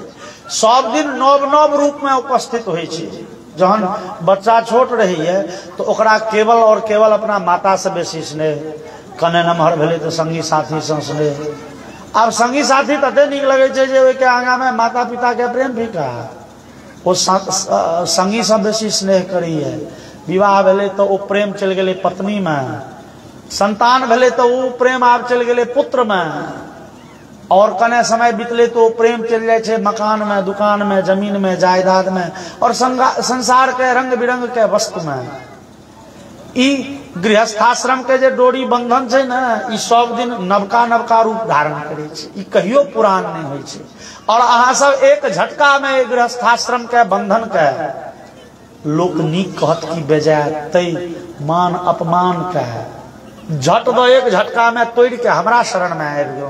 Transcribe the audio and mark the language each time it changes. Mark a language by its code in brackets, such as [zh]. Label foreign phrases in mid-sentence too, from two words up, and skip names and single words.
[mai] सब दिन नव नव रूप में उपस्थित होइ छै। जहन बच्चा छोट रही है तो ओकरा केवल और केवल अपना माता से बेसी स्नेह, कने नमहर भेले तो संगी साथी से स्नेह, अब संगी साथी तते निक लगे छे जे के आगा में माता पिता के प्रेम फीका ओ संगी सब बेसी स्नेह करी है। विवाह भेले तो वो प्रेम चल गए पत्नी में, संतान भेले तो वो प्रेम आब चल गए पुत्र में, और कने समय बीतले तो प्रेम चल जाए मकान में, दुकान में, जमीन में, जायदाद में, और संसार के रंग बिरंग के वस्तु में। ई गृहस्थाश्रम के जे डोरी बंधन छे ना, ई सब दिन नवका नवका रूप धारण करे छे, ई कहियो पुरान नहीं होय छे। और अहाँ सब एक झटका में गृहस्थाश्रम के बंधन के लोक नीक कहत की बेजाय तई मान अपमान के झट दो एक झटका में तोड़ के हमरा शरण में आबि गेलौं।